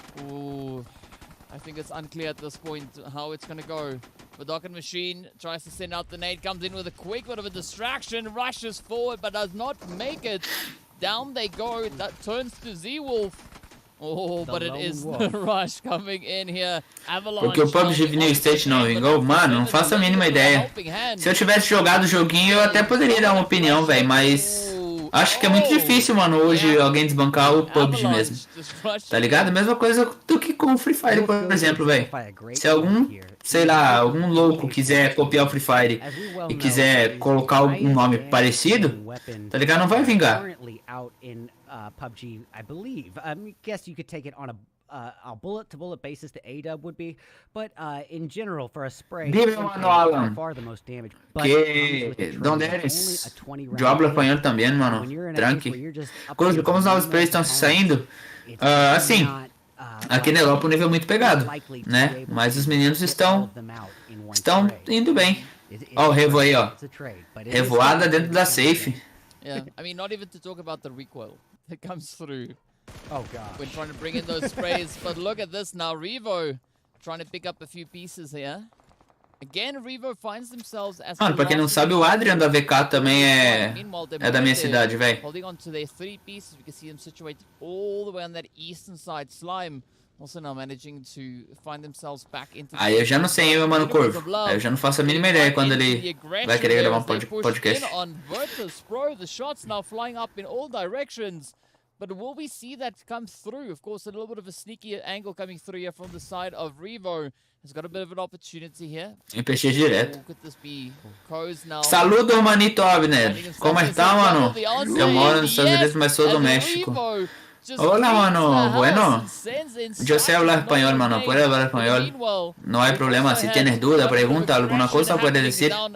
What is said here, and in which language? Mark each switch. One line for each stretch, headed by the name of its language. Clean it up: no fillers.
English: Ooh, I think it's unclear at this point how it's gonna go. The Dokken Machine tries to send out the nade, comes in with a quick bit of a distraction, rushes forward, but does not make it. Down they go. That turns to Z-Wolf. Oh, but it is the rush coming in here. Avalanche.
Portuguese: Porque o PUBG New State não vingou? Mano, não faço a mínima ideia. Se eu tivesse jogado o joguinho, eu até poderia dar uma opinião, velho, mas acho que é muito difícil, mano, hoje alguém desbancar o PUBG mesmo. Tá ligado? Mesma coisa do que com o Free Fire, por exemplo, velho. Se algum, sei lá, algum louco quiser copiar o Free Fire e quiser colocar algum nome parecido, tá ligado? Não vai vingar.
English: PUBG, I believe. I guess you could take it on a bullet-to-bullet basis. The A-dub would be, but in general, for a spray,
Spanish: Dime, mano, Alan,
English: far the most damage.
Spanish: que donde eres?
Portuguese: Eu hablo espanhol também, mano. Tranqui. Como os novos sprays estão saindo, assim, aqui na Europa o nível é muito pegado, né? Mas os meninos estão indo bem. Ó, o Revo aí, ó. Revoada dentro da safe.
English: Yeah, I mean, not even to talk about the recoil that comes through. Oh god. When trying to bring in those sprays, but look at this now, Revo trying to pick up a few pieces here. Again, Revo finds themselves as...
Portuguese: Mano, pra quem não sabe, o Adrian da VK também é da minha cidade, velho.
English: Holding on to their 3 pieces, we can see them situated all the way on that eastern side. Slime also now managing to find themselves back into...
Portuguese: Aí eu já não sei, meu mano Corvo. Aí eu já não faço a mínima ideia quando ele vai querer gravar um podcast.
English: The shots now flying up in all directions. But will we see that come through? Of course, a little bit of a sneaky angle coming through here from the side of Revo. Has got a bit of an opportunity here.
Portuguese: MPX direto.
English: Could this be Co's now?
Spanish: Saludo, manito Abner. Como está, mano?
Portuguese: Eu moro nos Estados Unidos, mas sou do México.
Spanish: Hola, mano. Bueno. Yo sé hablar español, mano. Puedes hablar español. No hay problema. Si tienes duda, pregunta, alguna cosa, puedes decir.